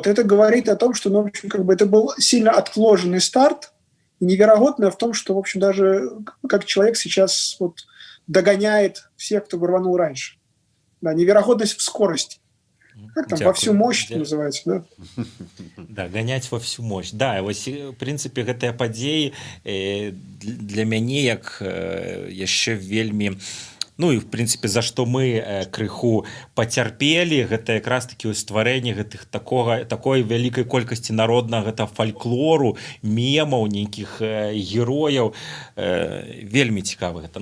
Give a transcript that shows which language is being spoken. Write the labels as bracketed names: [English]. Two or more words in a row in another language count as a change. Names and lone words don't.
[Russian] Это говорит о том, что, ну, в общем, как бы это был сильно отложенный старт, и невероятно в том, что, в общем, даже как человек сейчас вот догоняет всех, кто рванул раньше. Да, невероятность в скорости. Как там, во всю мощь называется, да? Да, ганяць во всю мощь. [Belarusian] Да, вось, в прынцыпе, гэтыя падзеі для мяне як яшчэ вельмі, ну і в прынцыпе за што мы крыху пацярпелі, гэта якраз такі стварэнне гэтых такой вялікай колькасці народнага гэта фальклору, мемаў, нейкіх герояў, вельмі цікава гэта.